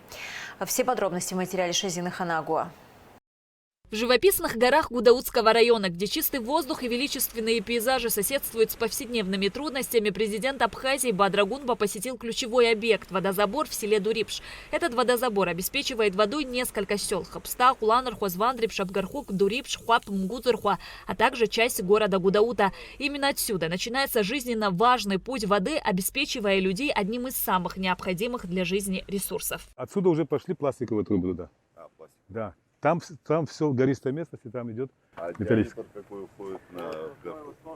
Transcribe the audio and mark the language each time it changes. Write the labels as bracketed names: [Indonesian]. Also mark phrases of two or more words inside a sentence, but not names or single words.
[Russian] Все подробности в материале Шазины Ханагуа. В живописных горах Гудаутского района, где чистый воздух и величественные пейзажи соседствуют с повседневными трудностями, президент Абхазии Бадра Гунба посетил ключевой объект – водозабор в селе Дурипш. Этот водозабор обеспечивает водой несколько сел – Хапста, Хуланархуа, Звандрипш, Абгархук, Дурипш, Хуап, Мгузырхуа, а также часть города Гудаута. Именно отсюда начинается жизненно важный путь воды, обеспечивая людей одним из самых необходимых для жизни ресурсов. Отсюда уже пошли пластиковые трубы туда. Да. Там все гористая местность, и там идет металлическая. А какой уходит на Абгархук?